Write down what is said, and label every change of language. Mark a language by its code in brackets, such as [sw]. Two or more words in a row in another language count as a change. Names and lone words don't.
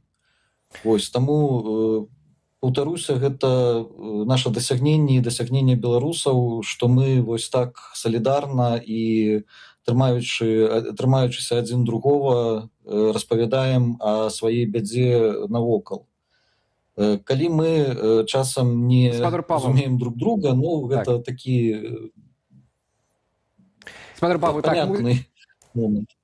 [be] Вось, таму, паўтаруся, гэта наша дасягненне і дасягненне беларусаў, што мы вось так салідарна і трымаючыся адзін другога, распавядаем о сваёй бядзе навокал. Калі мы часам не разумеем [ru] друг друга, [be] ну, гэта такі Спадар Павел, так, [ru] понятны момент.